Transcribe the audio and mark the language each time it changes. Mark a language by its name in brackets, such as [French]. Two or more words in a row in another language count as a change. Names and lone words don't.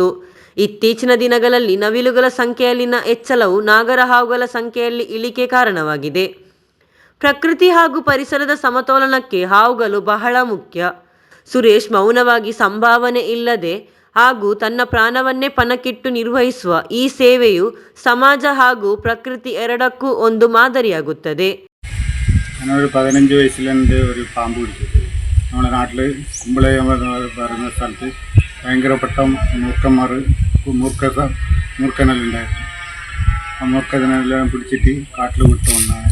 [Kannada] ಇತ್ತೀಚಿನ ದಿನಗಳಲ್ಲಿ ನವಿಲುಗಳ ಸಂಖ್ಯೆಯಲ್ಲಿನ ಹೆಚ್ಚಳವು ನಾಗರ ಹಾವುಗಳ ಸಂಖ್ಯೆಯಲ್ಲಿ ಇಳಿಕೆ ಕಾರಣವಾಗಿದೆ. ಪ್ರಕೃತಿ ಹಾಗೂ ಪರಿಸರದ ಸಮತೋಲನಕ್ಕೆ ಹಾವುಗಳು ಬಹಳ ಮುಖ್ಯ. ಸುರೇಶ್ ಮೌನವಾಗಿ ಸಂಭಾವನೆ ಇಲ್ಲದೆ ಹಾಗೂ ತನ್ನ ಪ್ರಾಣವನ್ನೇ ಪಣಕ್ಕಿಟ್ಟು ನಿರ್ವಹಿಸುವ ಈ ಸೇವೆಯು ಸಮಾಜ ಹಾಗೂ ಪ್ರಕೃತಿ ಎರಡಕ್ಕೂ ಒಂದು മാതരിയാകുತ್ತದೆ. [Malayalam] ഞാനൊരു 15 വയസ്സിലെൻ്റെ ഒരു പാമ്പ് പിടിച്ചത് നമ്മുടെ നാട്ടിൽ കുമ്പളെ പറയുന്ന സ്ഥലത്ത് ഭയങ്കരപ്പെട്ട മൂർക്കനെല്ലുണ്ടായിരുന്നു. ആ മൂർക്കനെല്ലാം പിടിച്ചിട്ട് കാട്ടിൽ വിട്ടുകൊണ്ടാണ്.